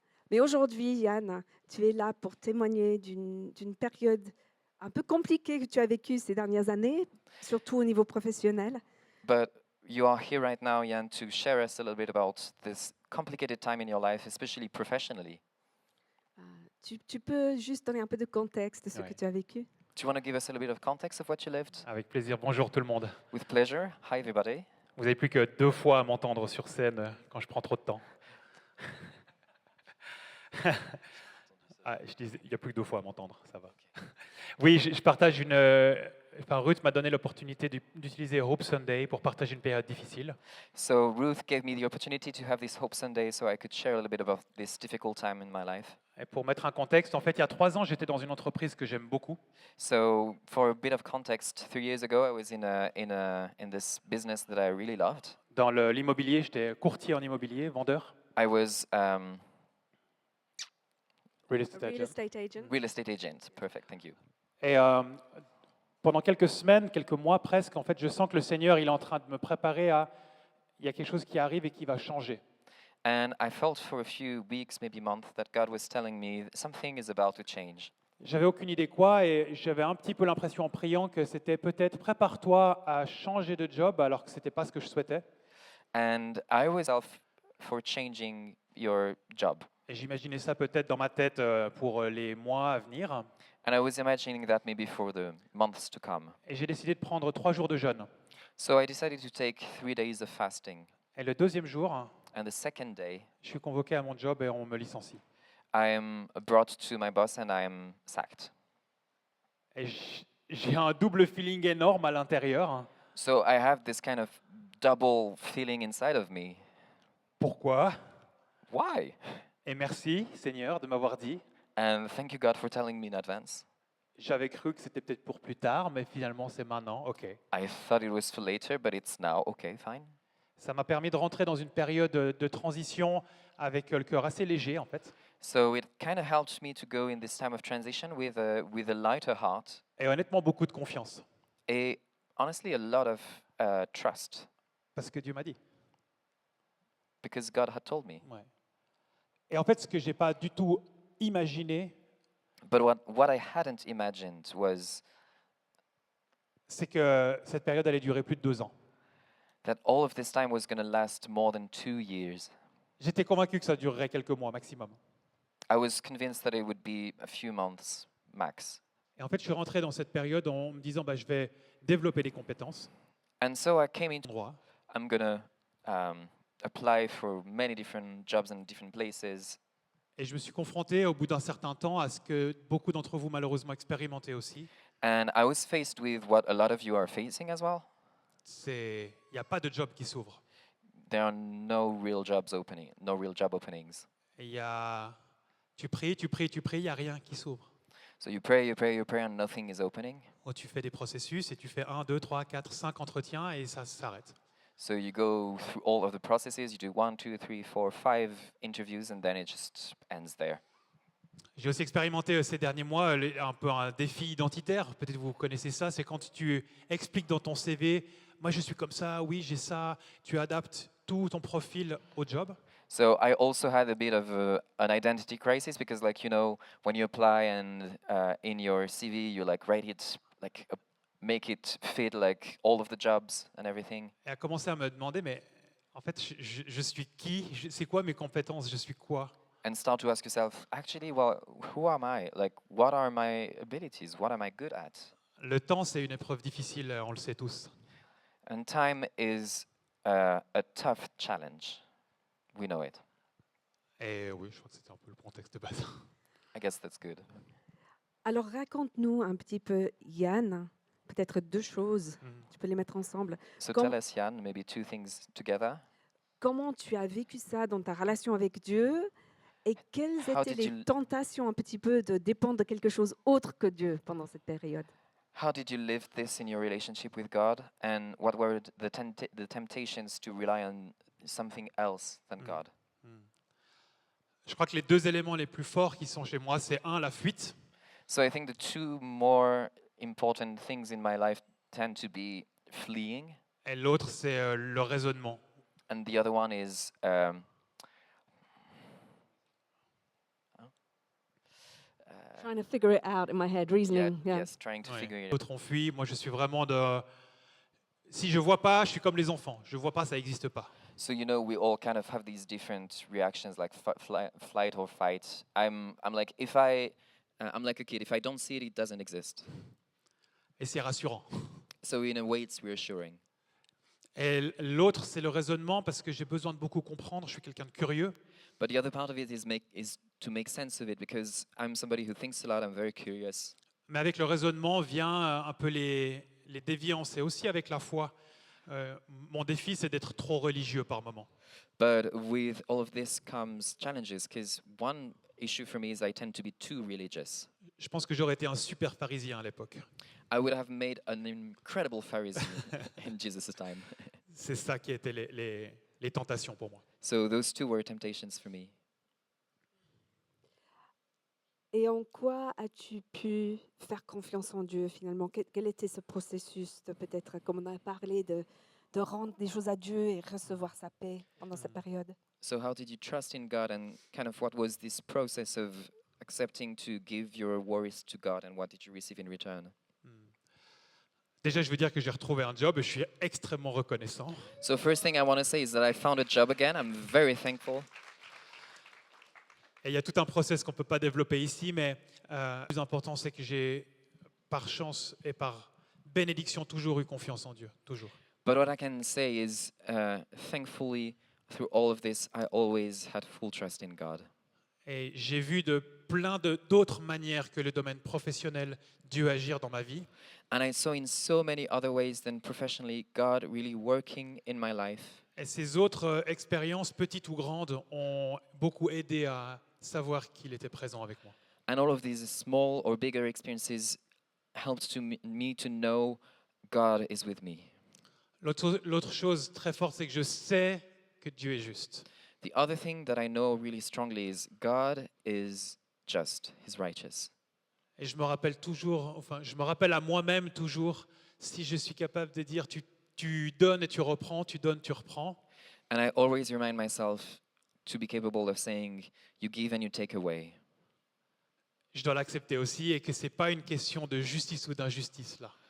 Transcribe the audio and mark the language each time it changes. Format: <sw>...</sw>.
<fr>Mais aujourd'hui, Yann, tu es là pour témoigner d'une période un peu compliquée que tu as vécue ces dernières années, surtout au niveau professionnel.</fr> <en>But you are here right now, Jan, to share us a little bit about this complicated time in your life, especially professionally.</en> <fr>Tu peux juste donner un peu de contexte de ce Ouais. que tu as vécu?</fr> <en>Do you want to give us a little bit of context of what you lived?</en> <fr>Avec plaisir. Bonjour tout le monde.</fr> <en>With pleasure. Hi, everybody.</en> <fr>Vous n'avez plus que 2 fois à m'entendre sur scène quand je prends trop de temps. Je disais, il n'y a plus que 2 fois à m'entendre, ça va. Oui, je partage enfin, Ruth m'a donné l'opportunité d'utiliser Hope Sunday pour partager une période difficile.</fr> <en>So Ruth gave me the opportunity to have this Hope Sunday so I could share a little bit about this difficult time in my life.</en> <fr>Et pour mettre un contexte, en fait, il y a 3 ans, j'étais dans une entreprise que j'aime beaucoup.</fr> <en>So for a bit of context, 3 years ago I was in this business that I really loved.</en> <fr>Dans l'immobilier, j'étais courtier en immobilier, vendeur,</fr> <en>I was real A estate real agent. estate agent. real estate agent. Perfect, thank you.</en> <fr>Et pendant quelques semaines, quelques mois presque, en fait, je sens que le Seigneur, il est en train de me préparer à... Il y a quelque chose qui arrive et qui va changer.</fr> <en>And I felt for a few weeks, maybe months, that God was telling me something is about to change.</en> <fr>J'avais aucune idée quoi et j'avais un petit peu l'impression en priant que c'était peut-être prépare-toi à changer de job alors que c'était pas ce que je souhaitais.</fr> <en>And I was out for changing your job.</en> <fr>Et j'imaginais ça peut-être dans ma tête pour les mois à venir.</fr> <en>And I was imagining that maybe for the months to come.</en> <fr>Et j'ai décidé de prendre 3 jours de jeûne.</fr> <en>So I decided to take 3 days of fasting.</en> <fr>Et le deuxième jour,</fr> <en>And the second day,</en> <fr>je suis convoqué à mon job et on me licencie.</fr> <en>I am brought to my boss and I am sacked.</en> <fr>Et j'ai un double feeling énorme à l'intérieur.</fr> <en>So I have this kind of double feeling inside of me.</en> <fr>Pourquoi?</fr> <en>Why?</en> <fr>Et merci Seigneur de m'avoir dit.</fr> <en>And thank you, God, for telling me in advance.</en> <fr>J'avais cru que c'était peut-être pour plus tard, mais finalement c'est maintenant. Ok.</fr> <en>I thought it was for later, but it's now. Okay, fine.</en> <fr>Ça m'a permis de rentrer dans une période de transition avec le cœur assez léger en fait.</fr> <en>So it kind of helped me to go in this time of transition with a lighter heart.</en> <fr>Et honnêtement beaucoup de confiance.</fr> <en>And honestly, a lot of trust,</en> <fr>Parce que Dieu m'a dit.</fr> <en>because God had told me.</en> <fr>Ouais. Et en fait, ce que je n'ai pas du tout imaginé,</fr> <en>But what I hadn't imagined was</en> <fr>c'est que cette période allait durer plus de 2 ans.</fr> <en>that all of this time was going to last more than 2 years.</en> <fr>J'étais convaincu que ça durerait quelques mois maximum.</fr> <en>I was convinced that it would be a few months max.</en> <fr>Et en fait, je suis rentré dans cette période en me disant, bah, je vais développer des compétences,</fr> <en>And so I came into,</en> <fr>droit,</fr> <en>I'm going to apply for many different jobs in different places.</en> <fr>et je me suis confronté au bout d'un certain temps à ce que beaucoup d'entre vous malheureusement expérimentez aussi.</fr> <en>And I was faced with what a lot of you are facing as well.</en> <fr>Il n'y a pas de job qui s'ouvre.</fr> <en>There are no real job openings.</en> <fr>Et tu pries, il n'y a rien qui s'ouvre.</fr> <en>So you pray, and nothing is opening.</en> <fr>Ou tu fais des processus et tu fais 1, 2, 3, 4, 5 entretiens et ça s'arrête.</fr> <en>So you go through all of the processes, you do 1, 2, 3, 4, 5 interviews, and then it just ends there.</en> <fr>J'ai aussi expérimenté ces derniers mois un peu un défi identitaire, peut-être vous connaissez ça, c'est quand tu expliques dans ton CV, moi je suis comme ça, oui j'ai ça, tu adaptes tout ton profil au job.</fr> <en>So I also had a bit of an identity crisis because, like, you know, when you apply and in your CV, you like write it, like make it fit like all of the jobs and everything.</en> <fr>Et a commencé à me demander, mais en fait je suis qui? C'est quoi mes compétences? Je suis quoi?</fr> <en>And start to ask yourself, actually, well, who am I? Like, what are my abilities? What am I good at?</en> <fr>Le temps c'est une épreuve difficile, on le sait tous.</fr> <en>And time is a tough challenge. We know it.</en> <fr>Et oui, je crois que c'était un peu le contexte de base.</fr> <en>I guess that's good.</en> <fr>Alors raconte-nous un petit peu, Yann, peut-être 2 choses, Mm. tu peux les mettre ensemble.</fr> <en>So Com- tell us, Jan, maybe 2 things together.</en> <fr>Comment tu as vécu ça dans ta relation avec Dieu Et quelles</fr> <en>How</en> <fr>étaient</fr> <en>did</en> <fr>les</fr> <en>you</en> <fr>tentations un petit peu de dépendre de quelque chose autre que Dieu pendant cette période?</fr> <en>how did you live this in your relationship with God, and what were the temptations to rely on something else than Mm. God?</en> <fr>Je crois que les deux éléments les plus forts qui sont chez moi, c'est un, la fuite,</fr> <en>So I think the two more important things in my life tend to be fleeing,</en> <fr>et l'autre, c'est le raisonnement.</fr> <en>and the other one is Trying to figure it out in my head, reasoning. Yeah. yes, trying to</en> <fr>Ouais.</fr> <en>figure it out.</en> <fr>L'autre, on fuit. Moi, je suis vraiment de... Si je vois pas, je suis comme les enfants. Je vois pas, ça n'existe pas.</fr> <en>So you know, we all kind of have these different reactions, like flight or fight. I'm like if I'm like a kid. If I don't see it, it doesn't exist.</en> <fr>Et c'est rassurant.</fr> <en>So in a way, it's reassuring.</en> <fr>Et l'autre, c'est le raisonnement parce que j'ai besoin de beaucoup comprendre. Je suis quelqu'un de curieux.</fr> <en>But the other part of it is to make sense of it, because I'm somebody who thinks a lot. I'm very curious.</en> <fr>Mais avec le raisonnement vient un peu les déviances. Et aussi avec la foi. Mon défi, c'est d'être trop religieux par moment.</fr> <en>But with all of this comes challenges, because one issue for me is I tend to be too religious.</en> <fr>Je pense que j'aurais été un super pharisien à l'époque.</fr> <en>I would have made an incredible Pharisee in Jesus' time.</en> <fr>C'est ça qui étaient les tentations pour moi.</fr> <en>So those two were temptations for me.</en> <fr>Et en quoi as-tu pu faire confiance en Dieu finalement? Quel était ce processus de peut-être, comme on a parlé, de rendre des choses à Dieu et recevoir sa paix pendant cette période?</fr> <en>So how did you trust in God, and kind of what was this process of accepting to give your worries to God, and what did you receive in return?</en> <fr>Déjà, je veux dire que j'ai retrouvé un job et je suis extrêmement reconnaissant.</fr> <en>So first thing I want to say is that I found a job again. I'm very thankful.</en> <fr>Et il y a tout un process qu'on ne peut pas développer ici, mais le plus important, c'est que j'ai, par chance et par bénédiction, toujours eu confiance en Dieu. Toujours.</fr> <en>But what I can say is, thankfully, through all of this, I always had full trust in God.</en> <fr>Et j'ai vu de plein d'autres manières que le domaine professionnel Dieu agir dans ma vie.</fr> <en>And I saw in so many other ways than professionally God really working in my life.</en> <fr>Et ces autres expériences, petites ou grandes, ont beaucoup aidé à savoir qu'il était présent avec moi.</fr> <en>And all of these small or bigger experiences helped me to know God is with me.</en> <fr>L'autre chose très forte, c'est que je sais que Dieu est juste.</fr> <en>The other thing that I know really strongly is God is just, He's righteous.</en> <fr>Et je me rappelle toujours, enfin, je me rappelle à moi-même toujours, si je suis capable de dire tu donnes et tu reprends, tu donnes, tu reprends,</fr> <en>And I always remind myself to be capable of saying, you give and you take away.</en> <fr>je dois l'accepter aussi et que c'est pas une question de justice ou d'injustice là.</fr>